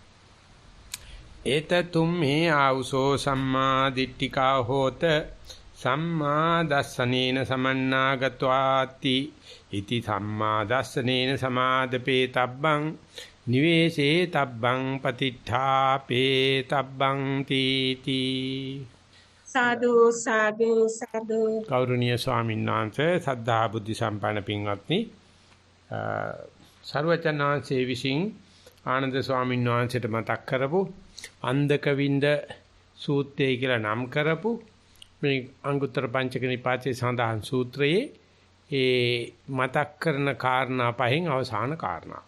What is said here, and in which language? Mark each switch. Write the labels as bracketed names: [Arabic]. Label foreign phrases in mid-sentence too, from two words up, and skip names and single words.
[Pali] ඒතතුම්හි ආවුසෝ සම්මා දිට්ඨිකා හෝත සම්මා දස්සනේන සමන්නාගත්වාති ඉති සම්මා දස්සනේන සමාදපේ තබ්බං නිවේසේ තබ්බං පතිඨාපේ තබ්බං තීති සාදු සාදු සාදු [Sinhala] ගෞරවනීය ස්වාමීන් වහන්සේ සද්ධා බුද්ධ සම්පන්න පින්වත්නි සර්වචනාංශේ විසින් ආනන්ද ස්වාමීන් වහන්සේට මතක් කරපු අන්දක වින්ද සූත්‍රය කියලා නම් කරපු මේ අංගුත්තර පංචක නිපාතයේ සඳහන් සූත්‍රයේ ඒ මතක් කරන කාරණා පහෙන් අවසාන කාරණාව.